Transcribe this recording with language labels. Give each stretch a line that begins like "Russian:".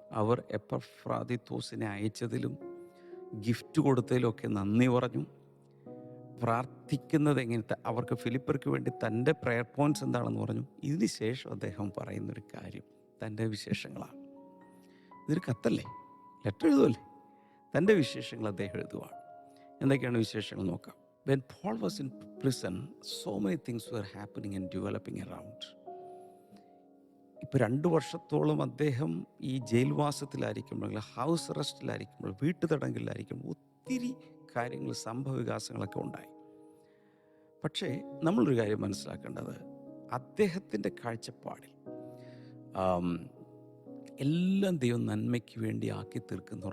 Malayalam: അവർ എപ്പഫ്രാദിത്തോസിനെ അയച്ചതിലും gift കൊടുത്തതിലും ഒക്കെ നന്ദി പറഞ്ഞു. പ്രാർത്ഥിക്കുന്നത് എങ്ങനത്തെ, അവർക്ക് ഫിലിപ്പർക്ക് വേണ്ടി തൻ്റെ പ്രയർ പോയിൻറ്റ്സ് എന്താണെന്ന് പറഞ്ഞു. ഇതിന് ശേഷം അദ്ദേഹം പറയുന്നൊരു കാര്യം തൻ്റെ വിശേഷങ്ങളാണ്. ഇതൊരു കത്തല്ലേ, ലെറ്റർ എഴുതുമല്ലേ, തൻ്റെ വിശേഷങ്ങൾ അദ്ദേഹം എഴുതുവാണ്. എന്തൊക്കെയാണ് വിശേഷങ്ങൾ നോക്കാം.
English: When Paul was in prison, so many things were happening and developing around.
Malayalam: ഇപ്പോൾ 2 വർഷത്തോളം അദ്ദേഹം ഈ ജയിൽവാസത്തിലായിരിക്കുമ്പോൾ, ഹൗസ് അറസ്റ്റിലായിരിക്കുമ്പോൾ, വീട്ടുതടങ്കലിലായിരിക്കുമ്പോൾ ഒത്തിരി കാര്യങ്ങൾ, സംഭവവികാസങ്ങളൊക്കെ ഉണ്ടായി. പക്ഷേ നമ്മളൊരു കാര്യം മനസ്സിലാക്കേണ്ടത്, അദ്ദേഹത്തിൻ്റെ കാഴ്ചപ്പാടിൽ എല്ലാം ദൈവം നന്മയ്ക്ക് വേണ്ടി ആക്കി തീർക്കുന്നു.